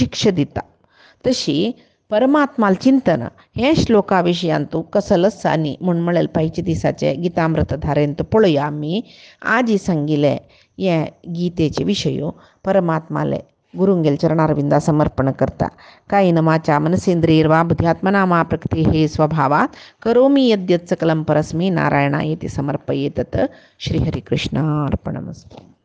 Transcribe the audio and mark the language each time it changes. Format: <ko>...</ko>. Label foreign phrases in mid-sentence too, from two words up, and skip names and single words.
<kok>शिक्षा दिता तशी परमात्माल चिंतन हे श्लोका विशयांत तूं कसलच आनी म्हूण म्हळें पायचे दिसाचे गितामृत धारेंत पळोवया आमी आज सांगिल्ले हे गीतेचे विशयो परमात्माले गुरुंगेल चरणारविंदा समर्पण करता</kok> <sa>कायेन वाचा मनसेंद्रियर्वा बुद्ध्यात्मना मा प्रकृतिः स्वभावात् करोमि यद्यत् सकलं परस्मै नारायणायेति समर्पयेतत् श्रीहरिकृष्णार्पणमस्तु.</sa>